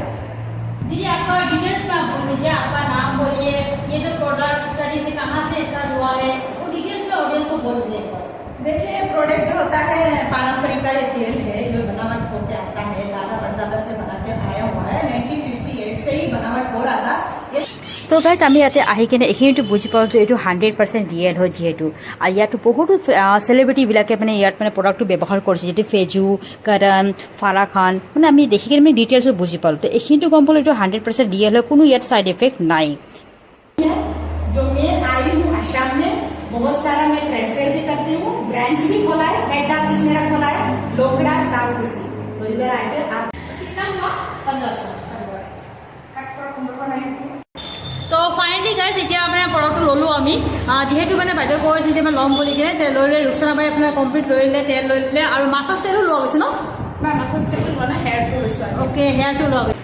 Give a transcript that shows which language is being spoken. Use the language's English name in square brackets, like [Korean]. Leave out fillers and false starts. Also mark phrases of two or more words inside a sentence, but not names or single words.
[Hindi] दीदी आपका डिटेल्स में आप बोल दीजिए, आपका नाम बोलिए, ये जो प्रोडक्ट स्टार्टिंग से कहाँ से स्टार्ट हुआ है, वो डिटेल्स में ऑडियंस को बोल दीजिए। देखिए, प्रोडक्ट जो होता है पारंपरिक का एक तेल है जो बनावट होकर आता है, दादा परदादा से बना के आया हुआ है। 1958 से ही बनावट हो रहा था। [Assamese] তো গাইজ আমি ইয়াতে আহি কিনে এইখিনিতো বুজি পাওঁ যে এইটো 100% ৰিয়েল হয় যিহেতু, আৰু ইয়াতো বহুতো চেলিব্ৰিটিবিলাকে মানে ইয়াত মানে প্ৰডাক্টটো ব্যৱহাৰ কৰিছে, যিটো ফেজু, কৰণ, ফাৰা খান, মানে আমি দেখি কিনে মানে ডিটেইলছত বুজি পালোঁ। তো এইখিনিতো গম পালোঁ এইটো 100% ৰিয়েল হয়, কোনো ইয়াত [English] side effect [Assamese] নাই। [Hindi] जो मैं आई हूँ आसाम में, बहुत सारा मैं [English] trade fair [Hindi] भी करती हूँ, ब्रांच भी खोला है, [English] head office [Hindi] मेरा खोला है लोकड़ा साउथ से। तो इधर आके आप कितना हुआ 1500 [Assamese] তো ফাইনেলি গাইজ এতিয়া আপোনাৰ প্ৰডাক্টটো ল'লোঁ আমি, যিহেতু মানে বাইদেউ কৈছে যে মই ল'ম বুলি কিনে তেল লৈ ল'লে, ৰুকসানা বাই আপোনাৰ কমপ্লিট লৈ ল'লে, তেল লৈ ল'লে আৰু মাছাজ তেলো লোৱা গৈছে ন? [English] massage tablet [Assamese] মানে হেয়াৰটো লৈছো। অ'কে, হেয়াৰটো লোৱা গৈছে।